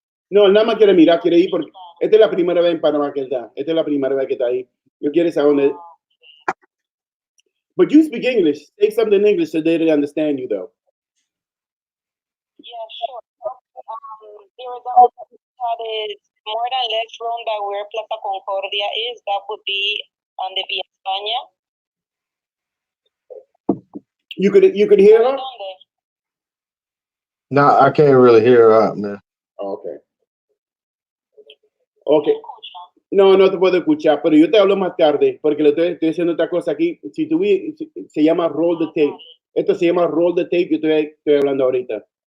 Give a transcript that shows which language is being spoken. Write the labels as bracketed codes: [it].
[es] No, él nada más quiere mirar, quiere ir porque esta es la primera vez en Panamá que él está. Esta es la primera vez que está ahí. Yo quiero saber dónde. [en] But you speak English. Say something in English so they understand you, though. Yeah, sure. There was a that is more than less room by where Plaza Concordia is. That would be on the Via España. You could hear her? No, I can't really hear her out, man. Oh, okay. Okay. [es] No te puedo escuchar, pero yo te hablo más tarde porque le estoy haciendo otra cosa aquí. Se llama roll the tape. Esto se llama roll the tape. Yo estoy hablando ahorita.